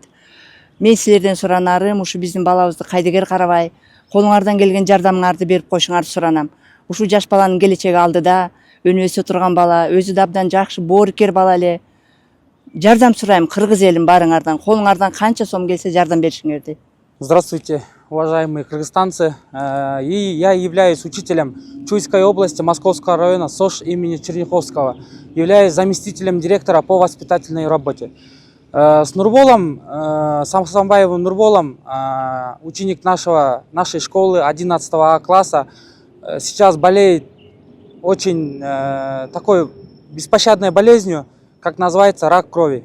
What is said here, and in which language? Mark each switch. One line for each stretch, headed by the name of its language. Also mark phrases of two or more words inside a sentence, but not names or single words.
Kyrgyz: Мен силерден суранарым, ушу биздин балабызды кайдыгер карабай, колуңардан келген жардамыңарды берип койшуңарды суранам. Ушу жаш баланын келечеги алдыда, өнү өсө турган бала, өзү да абдан жакшы боорукер бала эле. Жардам сурайм кыргыз элим барыңардан, колуңардан канча сом келсе жардам беришиңерди.
Russian: Здравствуйте, уважаемые кыргызстанцы. И я являюсь учителем Чуйской области Московского района СОШ имени Черняховского. Являюсь заместителем директора по воспитательной работе. С Нурболом, с Асанбаевым Нурболом, ученик нашей школы 11 класса, сейчас болеет очень такой беспощадной болезнью, как называется рак крови.